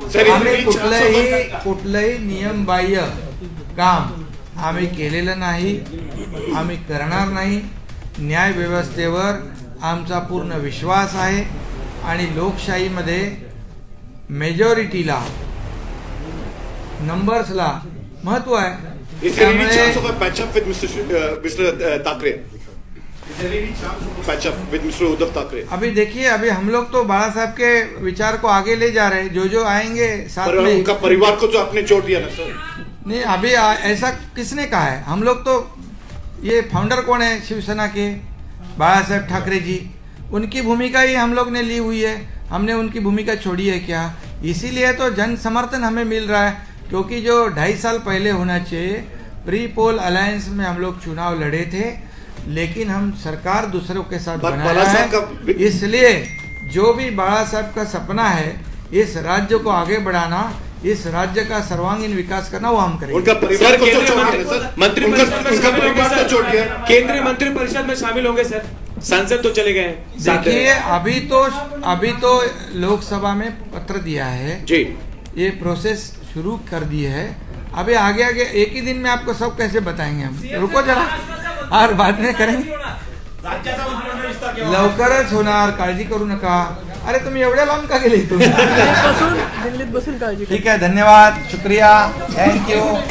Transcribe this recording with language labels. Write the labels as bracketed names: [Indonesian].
[Marathi] आम्ही कुठलंही नियमबाह्य काम आम्ही केलेलं नाही, आम्ही करणार नाही। न्याय व्यवस्थेवर आमचा पूर्ण विश्वास आहे आणि लोकशाहीमध्ये मेजॉरिटीला, नंबर्सला महत्व आहे। [English] Is there any chance of a patch up with Mr. Thackeray? Is there any chance of Patch up with Mr. Uddhav Thackeray? [Hindi] अभी देखिए, अभी हम लोग तो बाला साहब के विचार को आगे ले जा रहे हैं, जो आएंगे साथ पर में। उनका परिवार को जो आपने छोड़ दिया ना सर। नहीं, अभी ऐसा किसने कहा है? हम लोग तो, ये फाउंडर कौन है शिवसेना के? बाला साहेब ठाकरे जी, उनकी भूमिका ही हम लोग ने ली हुई है। हमने उनकी भूमिका छोड़ी है क्या? इसीलिए तो जन समर्थन हमें मिल रहा है, क्योंकि जो 2.5 साल पहले होना चाहिए, प्री पोल अलायंस में हम लोग चुनाव लड़े थे, लेकिन हम सरकार दूसरों के साथ बनाया है। इसलिए जो भी बाला साहब का सपना है, इस राज्य को आगे बढ़ाना, इस राज्य का सर्वांगीण विकास करना, वो हम करेंगे। उनका परिवार को छोड़ दिया सर, उनका परिवार को छोड़ दिया। केंद्रीय मंत्रिपरिषद में शामिल होंगे सर, सांसद तो चले गए। देखिए, अभी तो लोकसभा में पत्र दिया है जी, ये प्रोसेस शुरू कर दी है। अभी आगे एक ही दिन में आपको सब कैसे बताएंगे हम? रुको जरा, और बाद में करेंगे। [Marathi] राज्याचा मंत्रिमंडळ विस्तार केव्हा? लवकरच होणार, काळजी करू नका. अरे तुम्ही एवढ्या लांब का गेले इथून? दिल्लीत बसून काळजी ठीक आहे, धन्यवाद, शुक्रिया, थँक्यू.